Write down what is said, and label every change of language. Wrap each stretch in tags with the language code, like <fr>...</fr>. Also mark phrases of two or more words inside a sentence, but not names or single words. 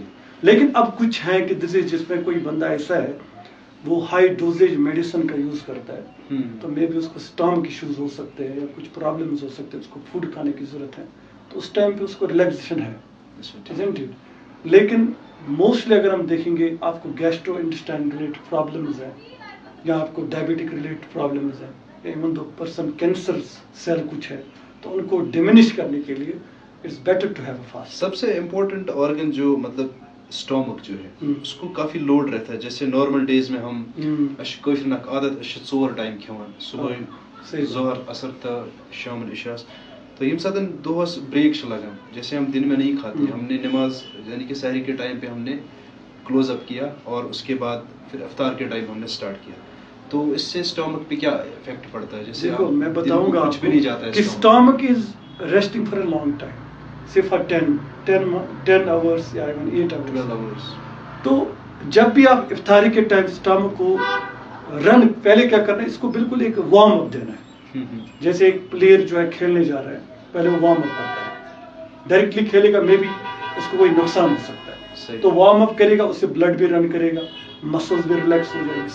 <ur>لیکن اب کچھ ہیں کہ ڈیزیز جس میں کوئی بندہ ایسا ہے وہ</ur> <en>high dosage medicine</en> <ur>کا یوز کرتا ہے, تو</ur> <en>maybe</en> <ur>اس کو</ur> <en>stomach issues</en> <ur>ہو سکتے ہیں یا کچھ پرابلمز ہو سکتے ہیں, اس کو فوڈ کھانے کی ضرورت ہے, تو اس ٹائم پہ اس کو ریلیکسیشن ہے. لیکن موسٹلی اگر ہم دیکھیں گے آپ کو</ur> <en>gastro intestine related problems</en> <ur>ہیں یا آپ کو</ur> <en>diabetic related problems</en> <ur>ہیں,</ur> <en>even though person cancer cell</en> <ur>کچھ ہے, تو ان کو ڈیمینش کرنے کے لیے</ur> <en>it's better to have a fast.</en> <ur>سب سے</ur> <en>important organ</en> <ur>جو مطلب اسٹامک جو ہے اس کو کافی لوڈ رہتا ہے. جیسے نارمل ڈیز میں ہم</ur> <ks>کٲشرٮ۪ن اکھ عادت 4 ٹائم کھٮ۪وان, صبح ظہر عصر تو شام عشاءس. تو ییٚمہِ ساتہٕ دۄہس بریک چھِ لگان,</ks> <ur>جیسے ہم دن میں نہیں کھاتے, ہم نے نماز یعنی کہ سحری کے ٹائم پہ ہم نے</ur> <en>close up</en> <ur>کیا اور اس کے بعد پھر افطار کے ٹائم ہم نے اسٹارٹ کیا, تو اس سے اسٹامک پہ کیا افیکٹ پڑتا ہے؟ جیسے میں بتاؤں گا کچھ بھی نہیں جاتا ہے</ur> <en>کہ stomach is resting for a long time, say for 10 hours یا even 8 hours.</en> <ur>تو جب بھی آپ افطاری کے ٹائم اسٹامک کو رن, پہلے کیا کرنا ہے, اس کو بالکل ایک</ur> <en>warm up</en> <ur>دینا ہے. جیسے ایک پلیئر جو ہے کھیلنے جا رہا ہے, پہلے وہ</ur> <en>warm up</en> <ur>کرتا ہے, ڈائریکٹلی کھیلے گا مے بی اس کو کوئی نقصان ہو سکتا ہے, تو</ur> <en>warm up</en> <ur>کرے گا, اس سے بلڈ بھی رن کرے گا, مسلز بھی ریلیکس ہو جائیں گے.</ur>